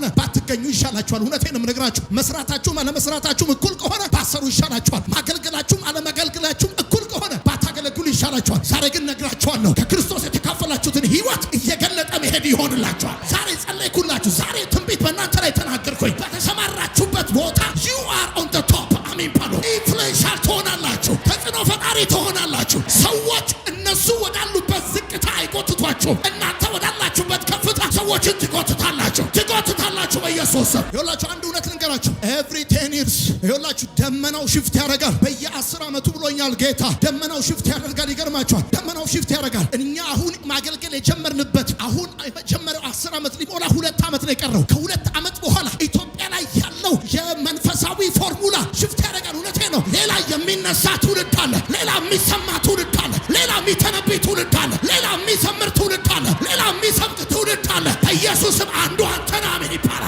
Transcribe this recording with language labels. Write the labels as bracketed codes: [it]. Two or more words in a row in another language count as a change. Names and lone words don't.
[am] ባትገኙ ይሻላችኋል። እውነቴን ነው የምነግራችሁ። መስራታችሁም አለመስራታችሁም እኩል ከሆነ ባትሰሩ ይሻላችኋል። ማገልገላችሁም አለመገልገላችሁም እኩል ከሆነ ባታገለግሉ ይሻላችኋል። ዛሬ ግን ነግራችኋለሁ፣ ከክርስቶስ የተካፈላችሁትን ህይወት እየገለጠ መሄድ ይሆንላችኋል። ዛሬ ጸለይኩላችሁ። ዛሬ ትንቢት በእናንተ ላይ ተናገርኩኝ። በተሰማራችሁበት ቦታ [en] you are on the top። [am] አሜን ባሉ። ኢንፍሉዌንሻል ትሆናላችሁ። ተጽዕኖ ፈጣሪ ትሆናላችሁ። ሰዎች እነሱ ወዳሉበት ዝቅታ አይጎትቷችሁም። እናንተ ወዳላችሁበት ከፍታ ሰዎችን ትጎትታላችሁ በኢየሱስ ስም። ይኸውላችሁ አንድ እውነት ልንገራችሁ። [en] every 10 years [am] ይኸውላችሁ ደመናው ሽፍት ያደርጋል። በየ10 ዓመቱ ብሎኛል ጌታ። ደመናው ሽፍት ያደርጋል። ይገርማችኋል። ደመናው ሽፍት ያደርጋል። እኛ አሁን ማገልገል የጀመርንበት አሁን የመጀመሪያው 10 ዓመት ሊሞላ 2 ዓመት ነው የቀረው። ከ2 ዓመት በኋላ ኢትዮጵያ ላይ ያለው የመንፈሳዊ ፎርሙላ ሽፍት ያደርጋል። እውነቴ ነው። ሌላ የሚነሳ ትውልድ አለ። ሌላ የሚሰማ ትውልድ አለ። ሌላ የሚተነብይ ትውልድ አለ። ሌላ የሚዘምር ትውልድ አለ። ሌላ የሚሰብክ ትውልድ አለ። በኢየሱስም አንዱ አንተና ምን ይባላል?